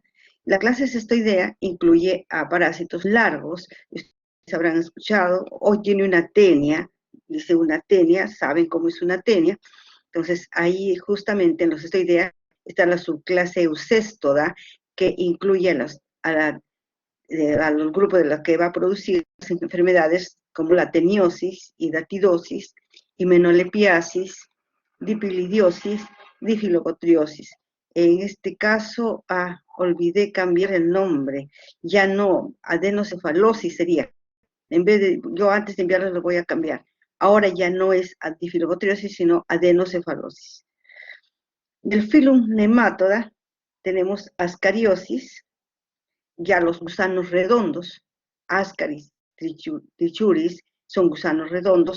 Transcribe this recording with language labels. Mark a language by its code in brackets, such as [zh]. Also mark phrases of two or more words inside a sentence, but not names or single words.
[es] La clase cestoidea incluye a parásitos largos, ustedes habrán escuchado, hoy tiene una tenia, dice una tenia, saben cómo es una tenia. Entonces ahí justamente en los cestoidea está la subclase eucéstoda, que incluye a los grupos de los que va a producir enfermedades como la teniosis, hidatidosis, himenolepiasis, dipilidiosis, difilocotriosis. En este caso, olvidé cambiar el nombre, ya no, adenocefalosis sería. En vez de, yo antes de enviarlo lo voy a cambiar. Ahora ya no es difilocotriosis, sino adenocefalosis. Del filum nematoda tenemos ascariosis, ya los gusanos redondos, Ascaris trichuris, son gusanos redondos.